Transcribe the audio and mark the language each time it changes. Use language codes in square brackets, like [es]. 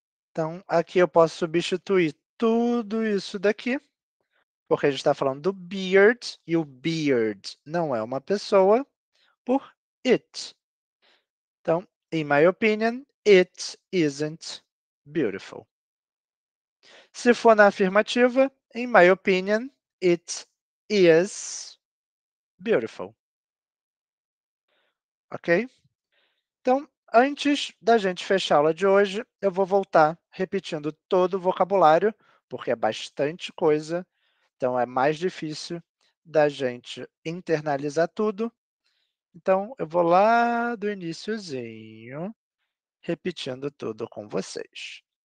[pt] Então, aqui eu posso substituir tudo isso daqui, porque a gente está falando do beard, e o beard não é uma pessoa, por it. [en] Então, in my opinion, it isn't beautiful. [pt] Se for na afirmativa, [en] in my opinion, it is beautiful. Ok? [pt] Então, antes da gente fechar a aula de hoje, eu vou voltar repetindo todo o vocabulário, porque é bastante coisa, então é mais difícil da gente internalizar tudo. Então, eu vou lá do iniciozinho, repetindo tudo com vocês.